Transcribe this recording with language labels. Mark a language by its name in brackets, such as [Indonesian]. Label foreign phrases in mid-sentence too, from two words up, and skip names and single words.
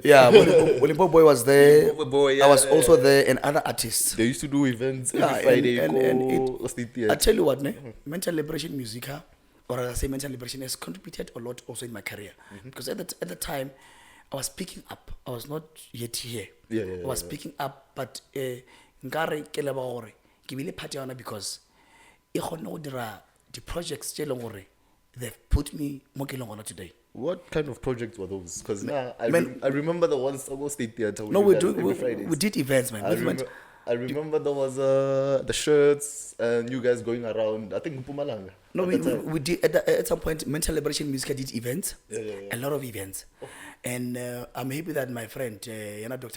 [English] Yeah, when Boy was there, I was also there, and other artists. They used to do events every Friday. I tell you what, Mental Liberation Musica or as I say, mental liberation has contributed a lot also in my career. Because at the time, I was picking up. I was not yet here. I was picking up, but [Northern Sotho] nkare ke leba gore ke bile part ya ona because e kgone go dira [English] the projects [Northern Sotho] tse leng gore [English] they've put me [Northern Sotho] mo ke leng gona today. [English] What kind of projects were those? Because I remember the ones Sogo State Theatre. No, we did events, man. I remember there was the shirts and you guys going around. I think Mpumalanga. No, we did at some point. Mental Liberation Music did events, a lot of events, and I'm happy that my friend, Dr.